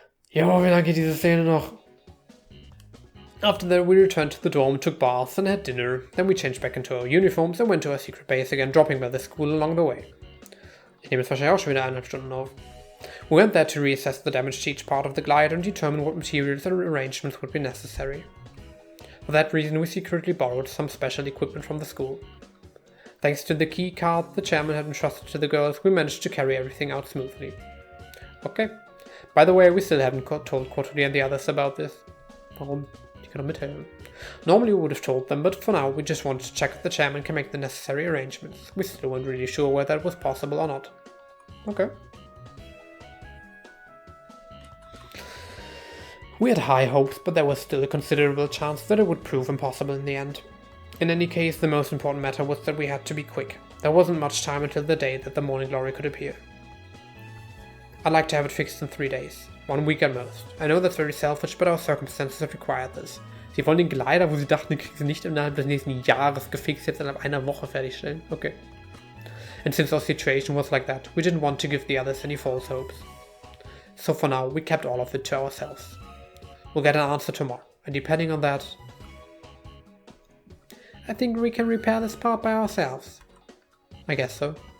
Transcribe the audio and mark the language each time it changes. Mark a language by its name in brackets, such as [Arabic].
[German] Jo, wie lange geht diese Szene noch? [English] After that, we returned to the dorm, took baths, and had dinner. Then we changed back into our uniforms and went to our secret base again, dropping by the school along the way. [German] Ich nehme jetzt wahrscheinlich auch schon wieder 1,5 Stunden auf. [English] We went there to reassess the damage to each part of the glider and determine what materials and arrangements would be necessary. For that reason, we secretly borrowed some special equipment from the school. Thanks to the key card the chairman had entrusted to the girls, we managed to carry everything out smoothly. Okay. By the way, we still haven't told Koturi and the others about this. [German] Warum? Die können doch mithelfen. [English] Normally we would have told them, but for now we just wanted to check if the chairman can make the necessary arrangements. We still weren't really sure whether that was possible or not. Okay. We had high hopes, but there was still a considerable chance that it would prove impossible in the end. In any case, the most important matter was that we had to be quick. There wasn't much time until the day that the morning glory could appear. I'd like to have it fixed in 3 days. 1 week at most. I know that's very selfish, but our circumstances have required this. [German] Sie wollen den Glider, wo sie dachten, den kriegen sie nicht innerhalb des nächsten Jahres gefixt, jetzt innerhalb einer Woche fertigstellen. [English] Okay. And since our situation was like that, we didn't want to give the others any false hopes. So for now, we kept all of it to ourselves. We'll get an answer tomorrow, and depending on that, I think we can repair this part by ourselves. I guess so.